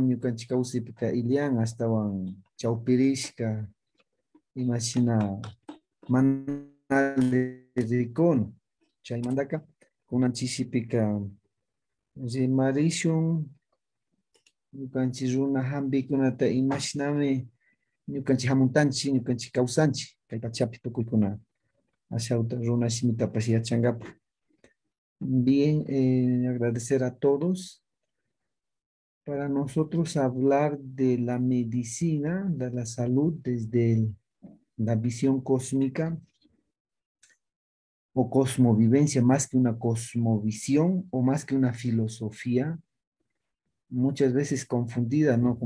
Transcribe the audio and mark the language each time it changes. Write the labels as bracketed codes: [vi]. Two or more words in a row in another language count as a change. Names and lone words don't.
[qu] ñukanchik kawsaypika ilian astawan chawpirishka imashina mana rikun chaymantaka kunan chishipika rimarishun ñukanchik runa hampikunata imashinami ñukanchik hamuntanchik ñukanchik kawsanchik kay pachapi tukuykuna ashawta runa shimitapash yachangapa. [es] Bien, agradecer a todos. Para nosotros hablar de la medicina, de la salud desde la visión cósmica o cosmovivencia, más que una cosmovisión o más que una filosofía, muchas veces confundida, ¿no?